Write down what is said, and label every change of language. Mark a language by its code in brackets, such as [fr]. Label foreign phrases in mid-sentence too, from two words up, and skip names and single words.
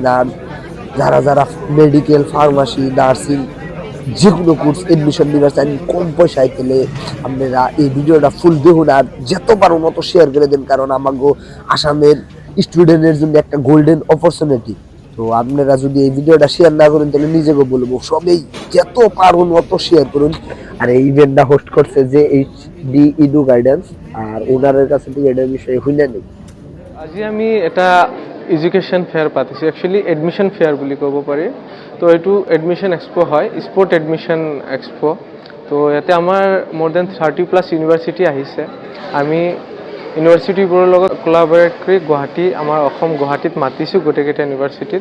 [bn] আর যারা যারা মেডিকেল, ফার্মাসি, নার্সিং যেকোনো কোর্স এডমিশন নিবার চান কম পয়সায় পেলে আপনারা এই ভিডিওটা ফুল দেখুন আর যত পারুন অত শেয়ার করে দেন, কারণ আমাকে আসামের স্টুডেন্টের জন্য একটা [en] golden opportunity. [bn] তো আপনারা যদি এই ভিডিওটা শেয়ার না করেন তাহলে নিজেকে বলবো সবাই যত পারুন অত শেয়ার করুন। আর এই ইভেন্টটা হোস্ট করছে যে এইচডি ইডু গাইডেন্স, আর ওনারের কাছে থেকে এটার বিষয়ে হইনা নেই। [as] আজি আমি এটা [en] education fair [as] পাতিছোঁ, একচুৱেলি [en] admission fair [as] বুলি ক'ব পাৰি। তো এইটো [en] admission expo' [as] হয়, [en] spot admission expo'. [as] তো ইয়াতে আমাৰ [en] more than 30+ university [as] আহিছে। আমি ইউনিভাৰ্চিটিবোৰৰ লগত কোলাবৰেট কৰি আমাৰ অসম গুৱাহাটীত মাতিছোঁ গোটেইকেইটা ইউনিভাৰ্চিটিত।